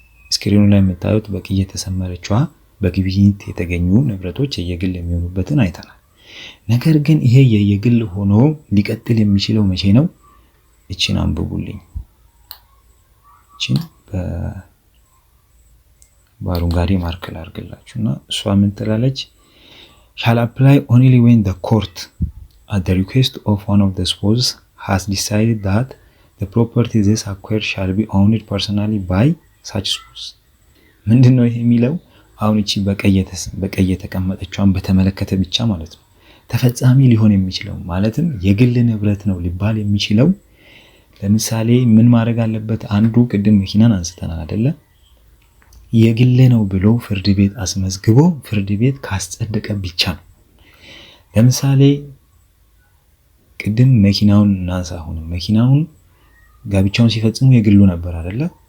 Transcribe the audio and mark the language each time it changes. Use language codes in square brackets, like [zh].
[am] ስክሪኑ ላይ የምታዩት በቀይ የተሰመረችዋ በግብይት የተገኙ ንብረቶች የግል የሚሆኑበትን አይተናል። ነገር ግን ይሄ የግል ሆኖ ሊቀጥል የሚችለው መቼ ነው? እቺን አንብቡልኝ። እቺን በአረንጓዴ ማርክ ላድርግላችሁና እሷ ምን ትላለች? [en] shall apply only when the court at the request of one of the spouses has decided that the property this acquired shall be owned personally by such spouse። [am] ምንድነው ይሄ የሚለው? አሁን እቺ በቀይ የተቀመጠችዋን በተመለከተ ብቻ ማለት ነው ተፈጻሚ ሊሆን የሚችለው ማለትም የግል ንብረት ነው ሊባል የሚችለው። ለምሳሌ ምን ማድረግ አለበት? አንዱ ቅድም መኪናን አንስተናል አይደለ? የግል ነው ብሎ ፍርድ ቤት አስመዝግቦ ፍርድ ቤት ካስጸደቀ ብቻ ነው። ለምሳሌ ቅድም መኪናውን እናንሳ። አሁን መኪናውን ጋብቻውን ሲፈጽሙ የግሉ ነበር አይደለ?